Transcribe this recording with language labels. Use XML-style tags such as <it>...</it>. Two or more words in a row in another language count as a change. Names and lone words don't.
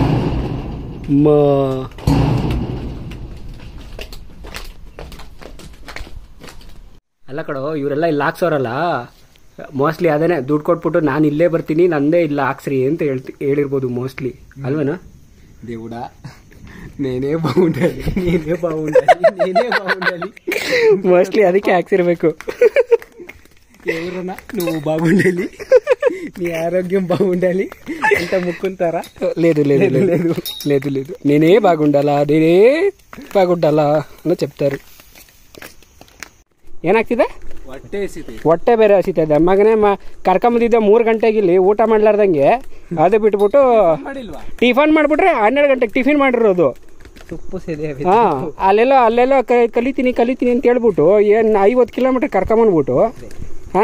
<kn>ಅಲ್ಲ ಕಡೋ, ಇವರೆಲ್ಲ ಇಲ್ಲಿ ಹಾಕ್ಸೋರಲ್ಲ, ಮೋಸ್ಟ್ಲಿ ಅದೇನೆ ದುಡ್ಡು ಕೊಟ್ಬಿಟ್ಟು ನಾನು ಇಲ್ಲೇ ಬರ್ತೀನಿ, ನಂದೇ ಇಲ್ಲ ಹಾಕ್ಸ್ರಿ ಅಂತ ಹೇಳಿರ್ಬೋದು ಮೋಸ್ಟ್ಲಿ, ಅಲ್ವೇನಾ?</kn> <te>దేవుడ నేనే బావుండలి, నేనే బావుండలి, నేనే బావుండలి.</te> <kn>ಮೋಸ್ಟ್ಲಿ ಅದಕ್ಕೆ ಹಾಕ್ಸಿರ್ಬೇಕು.</kn> <te>ఎవరన్నా నువ్వు బాగుండాలి, నీ ఆరోగ్యం బాగుండాలి ಅಂತ ముక్కుంటారా? లేదు లేదు లేదు లేదు లేదు నేనే బాగుండాలా, నేనే బాగుండాలా అని చెప్తారు.</te> <kn>ಏನಾಗ್ತಿದೆ? ಹೊಟ್ಟೆ ಬೇರೆ ಹಸಿತದೆ ಮಗನೇ. ಕರ್ಕೊಂಬಂದಿದ್ದೆ 3 ಗಂಟೆಗೆ ಇಲ್ಲಿ ಊಟ ಮಾಡ್ಲಾರ್ದಂಗೆ, ಅದು ಬಿಟ್ಬಿಟ್ಟು ಟಿಫನ್ ಮಾಡ್ಬಿಟ್ರೆ 12 ಗಂಟೆಗೆ ಟಿಫಿನ್ ಮಾಡಿರೋದು. ಹಾಂ, ಅಲ್ಲೆಲ್ಲೋ ಕಲಿತೀನಿ ಅಂತ ಹೇಳ್ಬಿಟ್ಟು ಏನು 50 ಕಿಲೋಮೀಟರ್ ಕರ್ಕೊಂಬಂದ್ಬಿಟ್ಟು ಹಾಂ</kn>